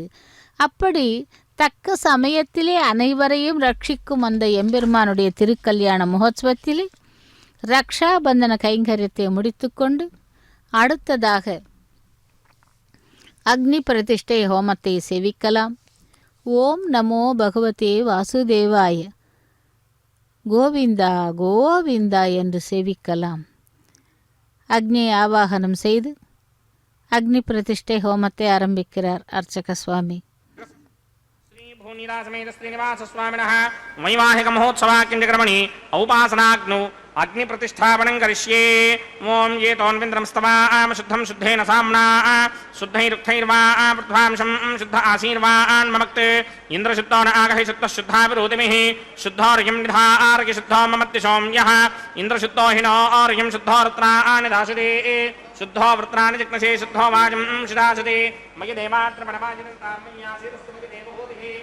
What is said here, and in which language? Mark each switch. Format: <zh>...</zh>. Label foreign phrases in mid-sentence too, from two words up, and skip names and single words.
<ta>அப்படி தக்க சமயத்திலே அனைவரையும் ரட்சிக்கும் அந்த எம்பெருமானுடைய திருக்கல்யாண மகோத்சவத்திலே ரக்ஷாபந்தன கைங்கரியத்தை முடித்துக்கொண்டு அடுத்ததாக அக்னி பிரதிஷ்டை ஹோமத்தை சேவிக்கலாம்.</ta> <sa>ॐ नमो भगवते वासुदेवाय</sa> <ta>கோவிந்தா கோவிந்தா என்று சேவிக்கலாம். அக்னியை ஆவாகனம் செய்து அக்னி பிரதிஷ்டை ஹோமத்தை ஆரம்பிக்கிறார் அர்ச்சக சுவாமி.</ta> <sa>भूनिरासमेत श्रीनिवासस्वामिनः वैवाहिकमहोत्सवाकिञ्चक्रमणि औपासनाग्नौ अग्निप्रतिष्ठापनं करिष्ये। ॐ ये तोन्विन्द्रं स्तवाम शुद्धं शुद्धेन साम्ना शुद्धैरुक्थैर्वा पृथ्वांशं शुद्ध आशीर्वान् ममक्ते इन्द्रशुद्धो न आगहि शुद्धः शुद्धाभिरोतिमिः शुद्धोर्यं निधार्य शुद्धो ममत्तिशोम्यः इन्द्रशुद्धो हि नो आर्यं शुद्धो रुद्राणि दाशते शुद्धो वृत्राणि जिग्नसे शुद्धो वाजं शिदासते मयि देवात्रमणवाजिनतामय्यासिरस्तुमिति देवभूतिः</sa>